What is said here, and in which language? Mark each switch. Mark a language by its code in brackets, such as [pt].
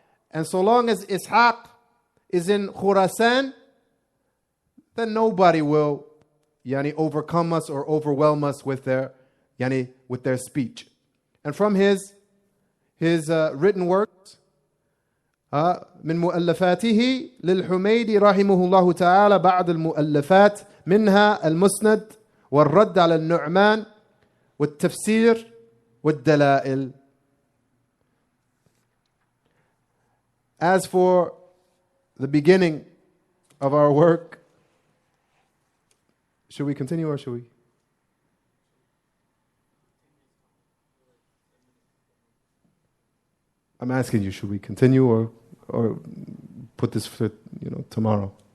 [en] and so long as Ishaq is in Khurasan, then nobody will overcome us or overwhelm us with their speech. And from his written works, [ar] من مؤلفاته لل-Humaydee رحمه الله تعالى بعض المؤلفات منها المسند والرد على النعمان والتفسير والدلائل. [en] As for the beginning of our work, should we continue or should we? I'm asking you, should we continue or put this for tomorrow?